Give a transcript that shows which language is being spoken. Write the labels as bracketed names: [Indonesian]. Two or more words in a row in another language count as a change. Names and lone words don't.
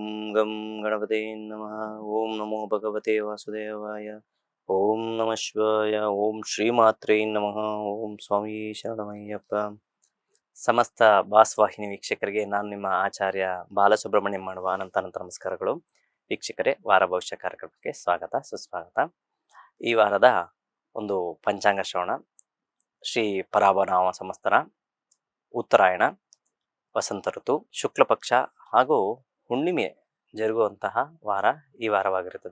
[Sanskrit] ಗಂ ಗಣಪತೆ ನಮಃ. ಓಂ ನಮೋ ಭಗವತೆ ವಾಸುದೇವಾಯ. ಓಂ ನಮಃ ಶಿವಾಯ. ಓಂ ಶ್ರೀಮಾತ್ರೇ ನಮಃ. ಓಂ ಸ್ವಾಮಿ ಶರಣಮಯ್ಯಪ್ಪ. [Kannada] ಸಮಸ್ತ ಬಾಸ್ವಾಹಿನಿ ವೀಕ್ಷಕರಿಗೆ ನಾನು ನಿಮ್ಮ ಆಚಾರ್ಯ ಬಾಲಸುಬ್ರಹ್ಮಣ್ಯಂ ಮಾಡುವ ಅನಂತ ನಮಸ್ಕಾರಗಳು. ವೀಕ್ಷಕರೇ, ವಾರ ಭವಿಷ್ಯ ಕಾರ್ಯಕ್ರಮಕ್ಕೆ ಸ್ವಾಗತ ಸುಸ್ವಾಗತ. ಈ ವಾರದ ಒಂದು ಪಂಚಾಂಗ ಶ್ರವಣ. ಶ್ರೀ ಪರಾಭನಾಮ ಸಂವತ್ಸರ, ಉತ್ತರಾಯಣ, ವಸಂತ ಋತು, ಶುಕ್ಲ ಪಕ್ಷ ಹಾಗೂ ಹುಣ್ಣಿಮೆ ಜರುಗುವಂತಹ ವಾರ ಈ ವಾರವಾಗಿರುತ್ತದೆ.